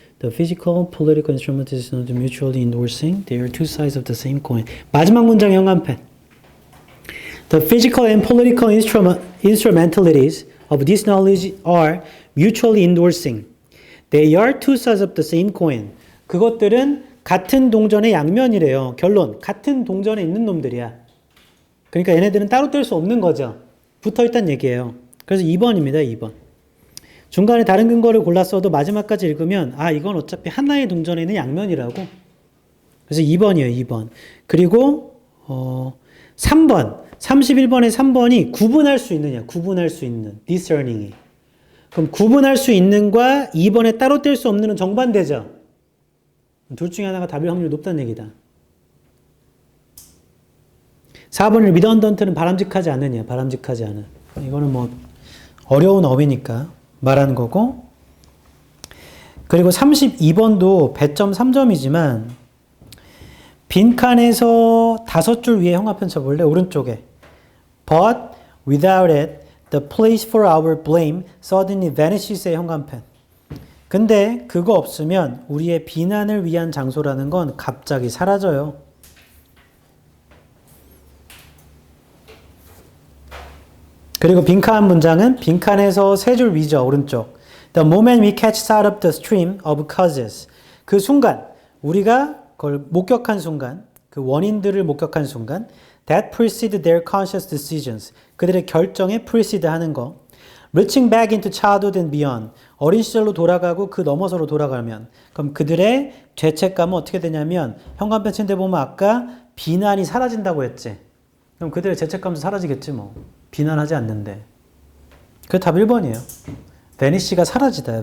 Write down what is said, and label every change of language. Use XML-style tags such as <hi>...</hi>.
<en>The physical, political instrument is not mutually endorsing. They are two sides of the same coin.</en> <ko>마지막 문장 형광펜.</ko> <en>The physical and political instrumentalities of this knowledge are mutually endorsing. They are two sides of the same coin.</en> <ko>그것들은 같은 동전의 양면이래요. 결론, 같은 동전에 있는 놈들이야. 그러니까 얘네들은 따로 뗄 수 없는 거죠. 붙어있다는 얘기예요. 그래서 2번입니다. 2번. 중간에 다른 근거를 골랐어도 마지막까지 읽으면 이건 어차피 하나의 동전에 있는 양면이라고. 그래서 2번이에요. 2번. 그리고 3번. 31번의 3번이 구분할 수 있느냐. 구분할 수 있는. discerning이. 그럼 구분할 수 있는과 2번에 따로 뗄 수 없는은 정반대죠. 둘 중에 하나가 답일 확률이 높다는 얘기다. 4번을 redundant는 바람직하지 않느냐. 바람직하지 않은. 이거는 뭐 어려운 어휘니까 말하는 거고. 그리고 32번도 배점 3점이지만 빈칸에서 5줄 위에 형광펜 쳐볼래? 오른쪽에.</ko> <en>But without it, the place for our blame suddenly vanishes의 형광펜.</en> <ko>근데 그거 없으면 우리의 비난을 위한 장소라는 건 갑자기 사라져요. 그리고 빈칸 문장은 빈칸에서 3줄 위죠. 오른쪽.</ko> <en>The moment we catch sight of the stream of causes.</en> <ko>그 순간, 우리가 그걸 목격한 순간, 그 원인들을 목격한 순간,</ko> <en>that precede their conscious decisions.</en> <ko>그들의 결정에 precede 하는 거.</ko> <en>Reaching back into childhood and beyond.</en> <ko>어린 시절로 돌아가고 그 넘어서로 돌아가면. 그럼 그들의 죄책감은 어떻게 되냐면, 현관펜 친데 보면 아까 비난이 사라진다고 했지. 그럼 그들의 죄책감도 사라지겠지 뭐. 비난하지 않는데. 그게 답 1번이에요. vanish가 사라지다.</ko>